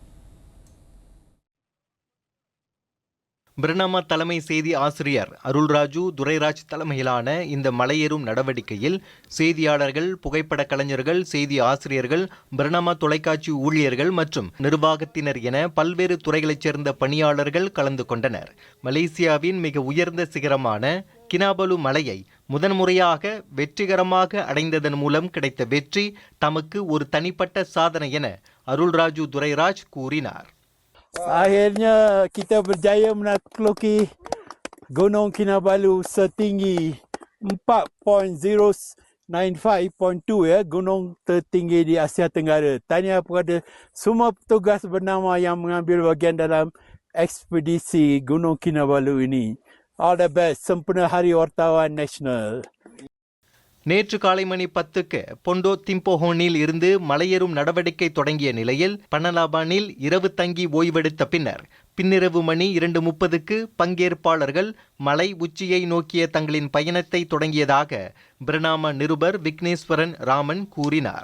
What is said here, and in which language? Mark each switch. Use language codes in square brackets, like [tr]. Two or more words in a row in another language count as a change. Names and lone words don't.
[ta] பிரணாமா தலைமை செய்தி ஆசிரியர் அருள்ராஜு துரைராஜ் தலைமையிலான இந்த மலையேறும் நடவடிக்கையில் செய்தியாளர்கள், புகைப்பட கலைஞர்கள், செய்தி ஆசிரியர்கள், பிரணாமா தொலைக்காட்சி ஊழியர்கள் மற்றும் நிர்வாகத்தினர் என பல்வேறு துறைகளைச் சேர்ந்த பணியாளர்கள் கலந்து கொண்டனர். மலேசியாவின் மிக உயர்ந்த சிகரமான கினாபாலு மலையை முதன்முறையாக வெற்றிகரமாக அடைந்ததன் மூலம் கிடைத்த வெற்றி தமக்கு ஒரு தனிப்பட்ட சாதனை என அருள்ராஜு துரைராஜ் கூறினார். [ms] Akhirnya kita berjaya menakluki Gunung Kinabalu setinggi 4.095.2 gunung tertinggi di Asia Tenggara. Tahniah kepada semua petugas bernama yang mengambil bagian dalam ekspedisi Gunung Kinabalu ini. [en] All the best. [ms] Sempena Hari Wartawan Nasional. [ta] நேற்று காலை மணி 10க்கு பொண்டோ திம்போஹோனில் இருந்து மலையேறும் நடவடிக்கை தொடங்கிய நிலையில் பனலாபானில் இரவு தங்கி ஓய்வெடுத்த பின்னிரவு மணி 2:30க்கு பங்கேற்பாளர்கள் மலை உச்சியை நோக்கிய தங்களின் பயணத்தை தொடங்கியதாக பிரணாமா நிருபர் விக்னேஸ்வரன் ராமன் கூறினார்.